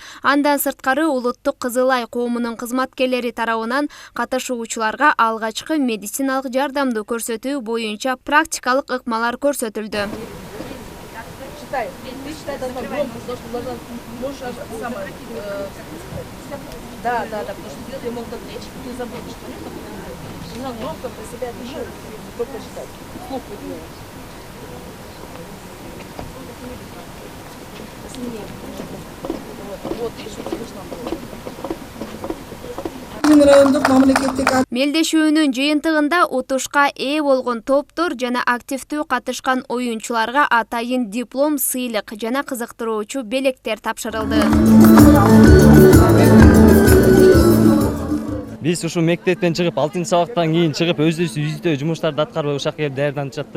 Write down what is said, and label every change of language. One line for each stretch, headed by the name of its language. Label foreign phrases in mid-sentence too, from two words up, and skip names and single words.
Kyrgyz: Андан сырткары Улуттук Кызыл Ай коомунун кызматкерлери тарабынан катышуучуларга алгачкы медициналык жардамды көрсөтүү боюнча практикалык ыкмалар көрсөтүлдү.
Russian: Да, потому что люди могут отвлечь, ты забудешь, понятно? Нужно громко про себя дышать, громко читать, вслух выделять. Вот, видишь, что слышно было.
Kyrgyz: Мелдешүүнүн жыйынтыгында утушка ээ болгон топтор жана активдүү катышкан оюнчуларга атайын диплом, сыйлык жана кызыктыруучу белектер тапшырылды. Биз ушу мектептен чыгып 6-сабактан кийин чыгып өзүбүз үйдө жумуштарды аткарып ушак келип даярданып жаттык.